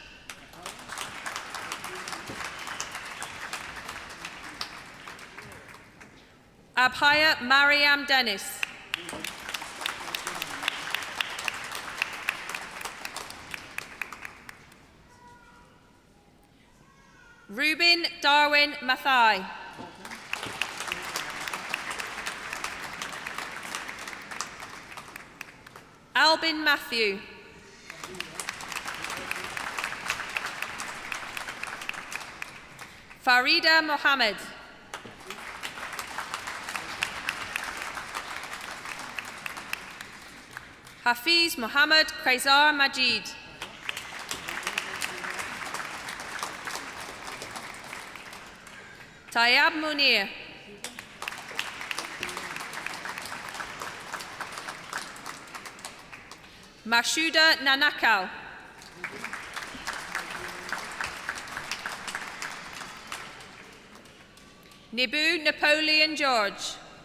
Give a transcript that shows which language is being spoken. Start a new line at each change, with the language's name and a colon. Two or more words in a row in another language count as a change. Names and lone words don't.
English: Abhaya Mariam Dennis. Rubin Darwin Mathai. Albin Matthew. Farida Mohammed. Hafiz Mohammed Qaisar Majid. Tayyab Munir. Mashuda Nanakal. Nibu Napoleon George.